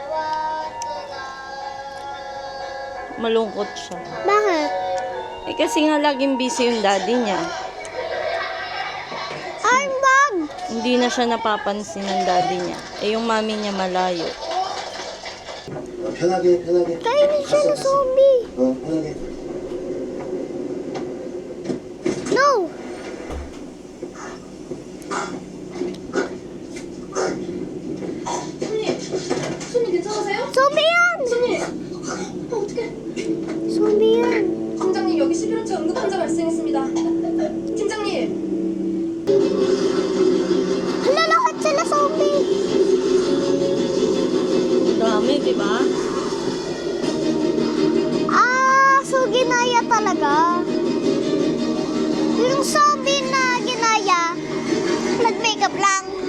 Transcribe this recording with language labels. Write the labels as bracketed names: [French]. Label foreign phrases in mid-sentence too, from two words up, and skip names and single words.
[Filipino] Malungkot siya. Bakit? Eh kasi nga laging busy yung daddy niya. Ay, bag! Hindi na siya napapansin ng daddy niya. Eh yung mami niya malayo. [Korean] 편하게 편하게. [Filipino] Kainin siya ng zombie. [Korean] 편하게. [Filipino] No! [Korean] 손님 괜찮으세요? [Filipino] Zombie yan! [Korean] 손님 어떡해 [Filipino] Zombie yan. [Korean] 팀장님 여기 11호차 응급 환자 발생했습니다 팀장님 [Filipino] Hala, lahat sila zombie. Dami, di ba? So ginaya talaga. Yung zombie na ginaya, nag-makeup lang.